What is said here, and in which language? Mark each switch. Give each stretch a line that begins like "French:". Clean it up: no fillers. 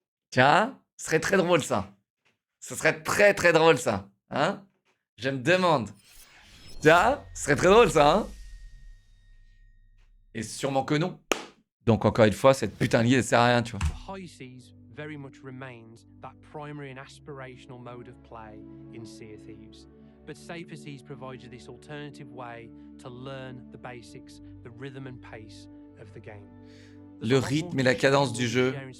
French: Tiens, ce serait très drôle ça. Ce serait très très drôle ça. Hein? Je me demande. Tiens, ce serait très drôle ça, hein? Et sûrement que non. Donc encore une fois, cette putain de guilde, elle sert à rien, tu vois.
English: The High Seas very much remains that primary and aspirational mode of play in Sea of Thieves. But Safer Seas provides you this alternative way to learn the basics, the rhythm and pace of the game.
French: Le rythme et la cadence du jeu.